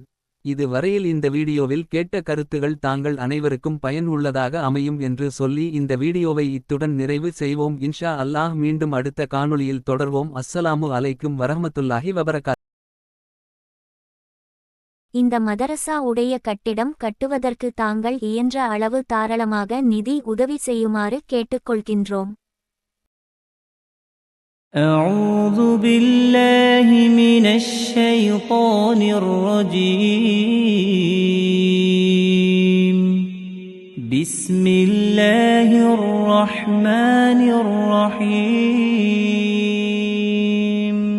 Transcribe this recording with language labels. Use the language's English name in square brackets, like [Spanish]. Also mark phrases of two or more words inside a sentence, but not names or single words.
[Tamil] இது வரையில் இந்த வீடியோவில் கேட்ட கருத்துகள் தாங்கள் அனைவருக்கும் பயன் உள்ளதாக அமையும் என்று சொல்லி இந்த வீடியோவை இத்துடன் நிறைவு செய்வோம். [Arabic] إن شاء الله, [Tamil] மீண்டும் அடுத்த காணொளியில் தொடர்வோம். [Arabic] السلام عليكم ورحمة الله وبركاته. [Tamil] இந்த மதரசா உடைய கட்டிடம் கட்டுவதற்கு தாங்கள் இயன்ற அளவு தாராளமாக நிதி உதவி செய்யுமாறு கேட்டுக்கொள்கின்றோம். [Arabic] أعوذ بالله من الشيطان الرجيم. بسم الله الرحمن الرحيم.